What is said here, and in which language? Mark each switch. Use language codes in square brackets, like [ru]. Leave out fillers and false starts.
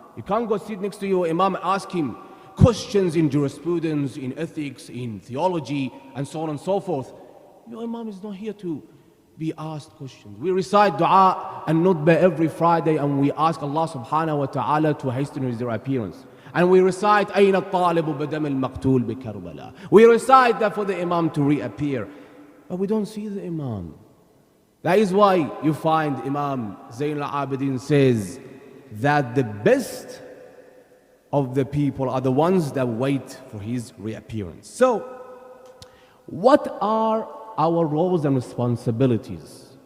[en] You can't go sit next to your Imam and ask him questions in jurisprudence, in ethics, in theology, and so on and so forth. Your Imam is not here to be asked questions. We recite dua and nutbah every Friday, and we ask Allah subhanahu wa ta'ala to hasten his appearance. And we recite [ar] أين الطالب بدم المقتول بكربلاء. [en] We recite that for the Imam to reappear. But we don't see the Imam. That is why you find Imam Zayn al-Abidin says that the best of the people are the ones that wait for his reappearance. So, what are our roles and responsibilities?